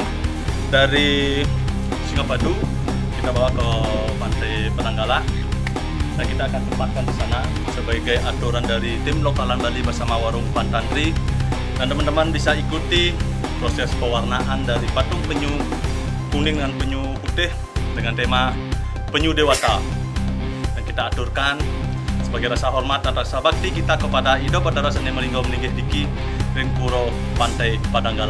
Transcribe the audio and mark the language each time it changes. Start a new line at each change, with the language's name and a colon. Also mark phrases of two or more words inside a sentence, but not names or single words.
Indonesian: Dari Singapadu kita bawa ke Pantai Padanggala dan kita akan tempatkan di sana sebagai aturan dari tim lokalan Bali bersama Warung Pantantri. Dan teman-teman bisa ikuti proses pewarnaan dari patung penyu kuning dan penyu putih dengan tema penyu dewata, dan kita aturkan sebagai rasa hormat dan rasa bakti kita kepada Ida Bathara
Balinese: Seni Melinggau Meninggih Diki ring
Indonesian: Pura Pantai Padanggala.